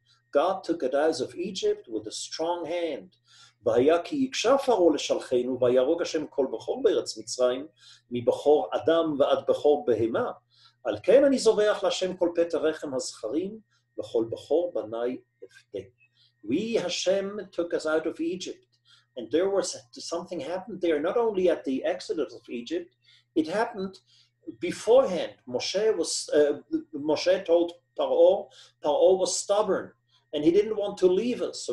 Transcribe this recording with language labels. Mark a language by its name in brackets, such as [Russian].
[English] God took it out of Egypt with a strong hand. [Hebrew] והיה כי יקשה פרעה לשלחנו, ויהרוג השם כל בכור בארץ מצרים, מבכור אדם ועד בכור בהמה. על כן אני זובח להשם כל פת הרחם הזכרים, וכל בכור בני אפתה. [English] We, Hashem, took us out of Egypt. And there was something happened there, not only at the exodus of Egypt, it happened beforehand. Moshe told Paro was stubborn, and he didn't want to leave us.